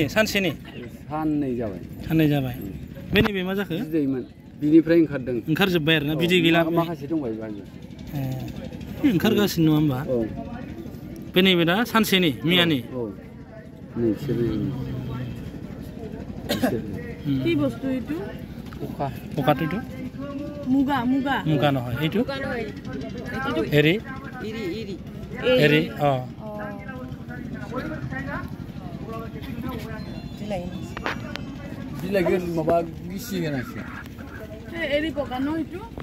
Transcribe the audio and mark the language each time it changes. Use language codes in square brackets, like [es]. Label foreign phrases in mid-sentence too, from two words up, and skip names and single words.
[brx] साननै जाबाय बे नैबे मा जाखो बिदैमोन बिनिफ्राय ओंखारजोब्बाय आरोना बिदै गैला माखासे दंबाय ओंखारगासिनो नङा होमबा बे नैबे दा सानसेनि मैयानि [as] কি বস্তু এইটো পকাটো এইটো মুগা নহয় এইটো এৰি [brx] बिलाइ माबा गिसि गोनांसो [as] এৰি পকা ন এইটো